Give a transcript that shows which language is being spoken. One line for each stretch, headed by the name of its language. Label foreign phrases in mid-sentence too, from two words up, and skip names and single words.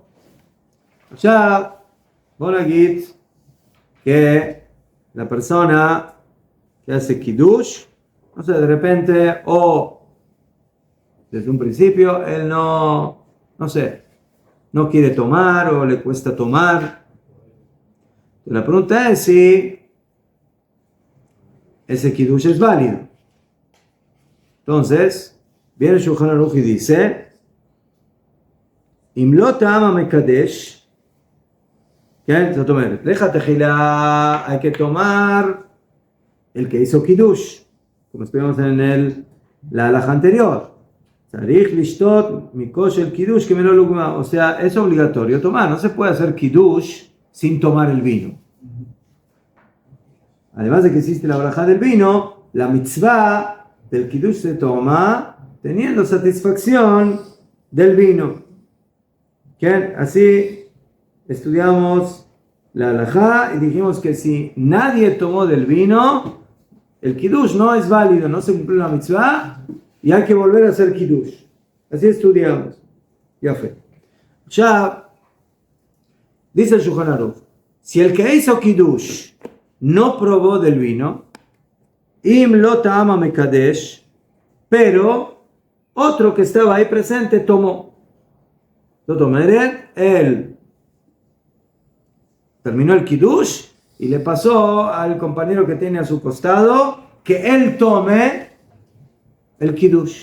Spanish: Ya, Bonagit, que la persona que hace Kiddush, no sé, de repente, o desde un principio, él no quiere tomar o le cuesta tomar. La pregunta es si ese Kiddush es válido. Entonces, viene el Shulchan Aruch y dice,
Hebrew: אם לא טעם המקדש,
Spanish: hay que tomar el que hizo Kiddush, como explicamos en la halajá anterior.
Hebrew: צריך לשתות מכוס של קידוש כמלא לוגמיו.
Spanish: O sea, es obligatorio tomar. No se puede hacer Kiddush sin tomar el vino. Además de que existe la halajá del vino, la mitzvah del Kiddush se toma teniendo satisfacción del vino. ¿Okay? Así estudiamos la halajá y dijimos que si nadie tomó del vino, el Kiddush no es válido, no se cumplió la mitzvah y hay que volver a hacer Kiddush. Así estudiamos. Ya fue. Ya dice el Shulchan Aruch, si el que hizo Kiddush no probó del vino,
Hebrew: אם לא טעם המקדש,
Spanish: pero otro que estaba ahí presente tomó. Lo tomó él. Terminó el Kiddush y le pasó al compañero que tiene a su costado que él tome el Kiddush.